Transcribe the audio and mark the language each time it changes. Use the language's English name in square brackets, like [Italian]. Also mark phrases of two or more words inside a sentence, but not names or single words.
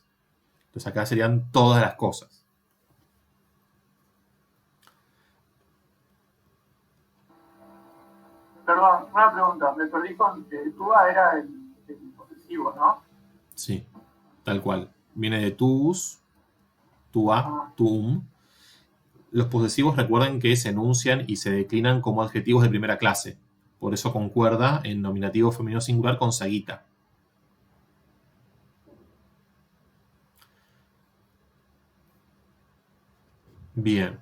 [Spanish] Entonces acá serían todas las cosas. Perdón, una pregunta. Me perdí con Tua era el posesivo, ¿no? Sí, tal cual. Viene de [Latin] tuus, tua, tuum. [Spanish] Los posesivos recuerden que se enuncian y se declinan como adjetivos de primera clase. Por eso concuerda en nominativo femenino singular con saguita. Bien.